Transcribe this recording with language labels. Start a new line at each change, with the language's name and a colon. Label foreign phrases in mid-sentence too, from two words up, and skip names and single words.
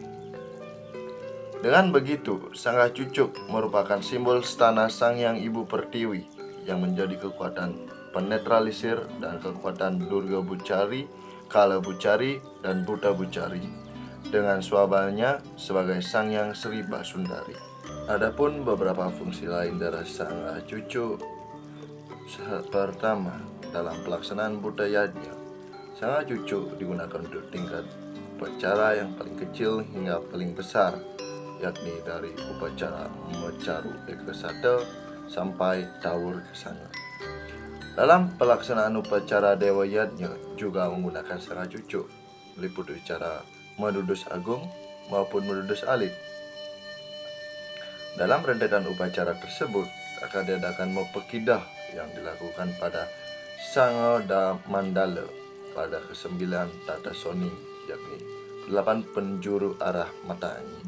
Indonesian: Dengan begitu, sangat cucu merupakan simbol stana Sang Yang Ibu Pertiwi yang menjadi kekuatan penetralisir dan kekuatan Durga Bucari, Kala Bucari, dan Buta Bucari, dengan swabanya sebagai Sang Yang Sri Basundari. Adapun beberapa fungsi lain dari sangat cucu. Pertama, dalam pelaksanaan budayanya, sangat cucu digunakan untuk tingkat upacara yang paling kecil hingga paling besar, yakni dari upacara Mecaru Ekasada sampai Tawur Kesanga. Dalam pelaksanaan upacara Dewa Yadnya juga menggunakan sangat cucu, meliputi upacara Medudus Agung maupun Medudus Alit. Dalam rentetan upacara tersebut akan diadakan Mopekidah yang dilakukan pada Sangoda Mandala pada ke-9 tata soni, yakni 8 penjuru arah mata angin.